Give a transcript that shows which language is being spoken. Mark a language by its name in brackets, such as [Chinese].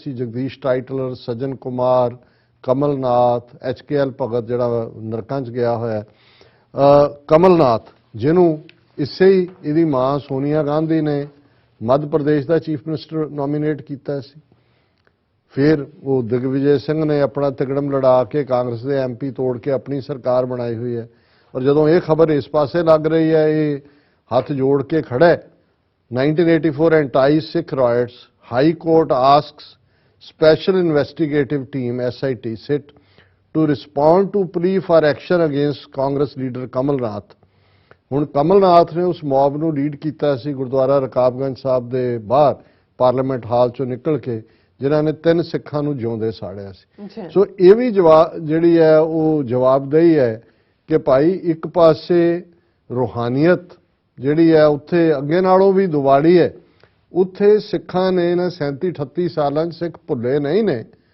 [Punjabi] ਅਸੀਂ ਜਗਦੀਸ਼ ਟਾਈਟਲਰ, ਸੱਜਣ ਕੁਮਾਰ, ਕਮਲਨਾਥ, HKL ਭਗਤ ਜਿਹੜਾ ਨਰਕਾਂ 'ਚ ਗਿਆ ਹੋਇਆ, ਕਮਲਨਾਥ ਜਿਹਨੂੰ ਇਸੇ ਹੀ ਇਹਦੀ ਮਾਂ ਸੋਨੀਆ ਗਾਂਧੀ ਨੇ ਮੱਧ ਪ੍ਰਦੇਸ਼ ਦਾ ਚੀਫ ਮਿਨਿਸਟਰ ਨੋਮੀਨੇਟ ਕੀਤਾ ਸੀ। ਫਿਰ ਉਹ ਦਿਗਵਿਜੇ ਸਿੰਘ ਨੇ ਆਪਣਾ ਤਿਕੜਮ ਲੜਾ ਕੇ ਕਾਂਗਰਸ ਦੇ MP ਤੋੜ ਕੇ ਆਪਣੀ ਸਰਕਾਰ ਬਣਾਈ ਹੋਈ ਹੈ ਔਰ ਜਦੋਂ ਇਹ ਖਬਰ ਇਸ ਪਾਸੇ ਲੱਗ ਰਹੀ ਹੈ ਇਹ ਹੱਥ ਜੋੜ ਕੇ ਖੜਾ ਹੈ। [English] 1984 anti-Sikh riots, High Court asks Special Investigative Team SIT SIT to respond to plea for action against Congress leader Kamal Nath। [Punjabi] ਹੁਣ ਕਮਲਨਾਥ ਨੇ ਉਸ ਮੌਬ ਨੂੰ ਲੀਡ ਕੀਤਾ ਸੀ ਗੁਰਦੁਆਰਾ ਰਕਾਬਗੰਜ ਸਾਹਿਬ ਦੇ ਬਾਹਰ ਪਾਰਲੀਮੈਂਟ ਹਾਲ ਚੋਂ ਨਿਕਲ ਕੇ ਜਿਨ੍ਹਾਂ ਨੇ 3 ਸਿੱਖਾਂ ਨੂੰ ਜਿਉਂਦੇ ਸਾੜਿਆ ਸੀ। ਸੋ ਇਹ ਵੀ ਜਿਹੜੀ ਹੈ ਉਹ ਜਵਾਬਦੇਹੀ ਹੈ ਕਿ ਭਾਈ ਇੱਕ ਪਾਸੇ ਰੂਹਾਨੀਅਤ ਜਿਹੜੀ ਹੈ ਉੱਥੇ ਅੱਗੇ ਨਾਲੋਂ ਵੀ ਦੁਵਾੜੀ ਹੈ, ਉੱਥੇ ਸਿੱਖਾਂ ਨੇ ਇਹਨਾਂ 37-38 ਸਾਲਾਂ 'ਚ ਸਿੱਖ ਭੁੱਲੇ ਨਹੀਂ ਨੇ,